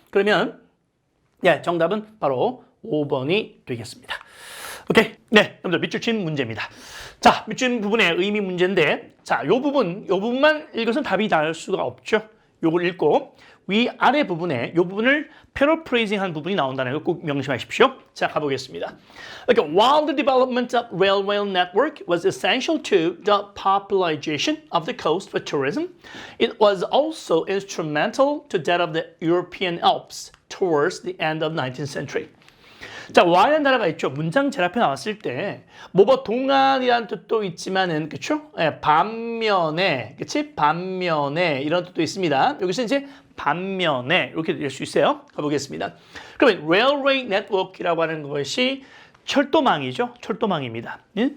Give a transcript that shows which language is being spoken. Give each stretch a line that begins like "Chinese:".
Korean: 그러면 정답은 바로 5번이 되겠습니다. 오케이. 네, 여러분들 밑줄 친 문제입니다. 자, 밑줄 부분의 의미 문제인데, 자, 요 부분만 읽어서는 답이 나올 수가 없죠. 요걸 읽고 위아래 부분에 요 부분을 패러프레이징한 부분이 나온다는 거 꼭 명심하십시오. 자, 가보겠습니다.
English: Okay, while the development of railway network was essential to the popularization of the coast for tourism, it was also instrumental to that of the European Alps towards the end of 19th century.
Korean: 자, Y라는 단어가 있죠. 문장 제일 앞에 나왔을 때 동안이라는 뜻도 있지만은 그렇죠? 예, 반면에, 그렇지? 반면에 이런 뜻도 있습니다. 여기서 이제 반면에 이렇게 될 수 있어요. 가보겠습니다. 그러면 Railway Network이라고 하는 것이 철도망이죠. 철도망입니다. 예?